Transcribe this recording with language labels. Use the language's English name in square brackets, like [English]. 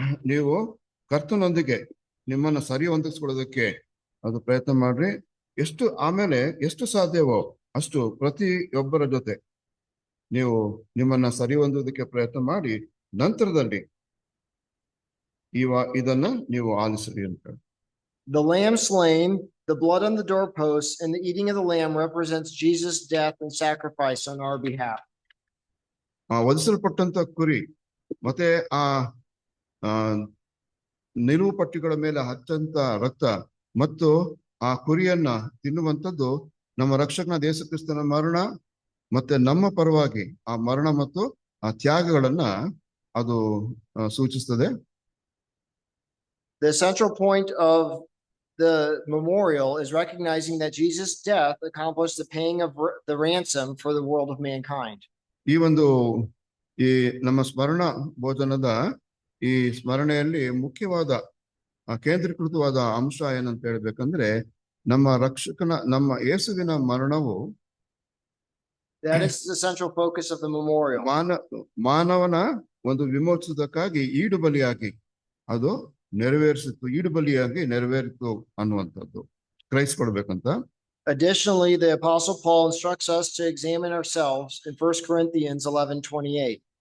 [Kannada] ನೀವು ಕರ್ತನೊಂದಿಗೆ ನಿಮ್ಮನ್ನ ಸರಿ ಹೊಂದಿಸ್ಕೊಳ್ಳೋದಕ್ಕೆ ಅದು ಪ್ರಯತ್ನ ಮಾಡ್ರಿ. ಆಮೇಲೆ ಎಷ್ಟು ಸಾಧ್ಯವೋ ಅಷ್ಟು ಪ್ರತಿಯೊಬ್ಬರ ಜೊತೆ ನೀವು ನಿಮ್ಮನ್ನ ಸರಿ ಹೊಂದೋದಕ್ಕೆ ಪ್ರಯತ್ನ ಮಾಡಿ, ನಂತರದಲ್ಲಿ ಇದನ್ನ ನೀವು ಆಲಿಸ್ರಿ ಅಂತ. [English] The lamb slain, the blood on the doorposts, and the eating of the lamb represents Jesus' death and sacrifice on our behalf. [Kannada] ವಧಿಸಲ್ಪಟ್ಟಂತ ಕುರಿ ಮತ್ತೆ ನಿಲುವು ಪಟ್ಟಿಗಳ ಮೇಲೆ ಹಚ್ಚಂತ ರಕ್ತ ಮತ್ತು ಆ ಕುರಿಯನ್ನ ತಿನ್ನುವಂಥದ್ದು ನಮ್ಮ ರಕ್ಷಕನ ಯೇಸು ಕ್ರಿಸ್ತನ ಮರಣ ಮತ್ತೆ ನಮ್ಮ ಪರವಾಗಿ ಆ ಮರಣ ಮತ್ತು ಆ ತ್ಯಾಗಗಳನ್ನ ಅದು ಸೂಚಿಸ್ತದೆ. [English] The central point of the memorial is recognizing that Jesus' death accomplished the paying of the ransom for the world of mankind. [Kannada] ಈ ನಮ್ಮ ಸ್ಮರಣ ಭೋಜನದ ಈ ಸ್ಮರಣೆಯಲ್ಲಿ ಮುಖ್ಯವಾದ ಕೇಂದ್ರೀಕೃತವಾದ ಅಂಶ ಏನಂತ ಹೇಳ್ಬೇಕಂದ್ರೆ, ನಮ್ಮ ನಮ್ಮ ಯೇಸುವಿನ ಮರಣವು [English] that is the central focus of the memorial. [Kannada] ಮಾನವನ ಒಂದು ವಿಮೋಚನಕ್ಕಾಗಿ ಈಡುಬಲಿಯಾಗಿ ಅದು ಈಡುಬಲಿಯಾಗಿ ನೆರವೇರಿತು ಅನ್ನುವಂಥದ್ದು ಗ್ರಹಿಸ್ಕೊಡ್ಬೇಕಂತ. [English] Additionally, the Apostle Paul instructs us to examine ourselves in 1 Corinthians 11:28.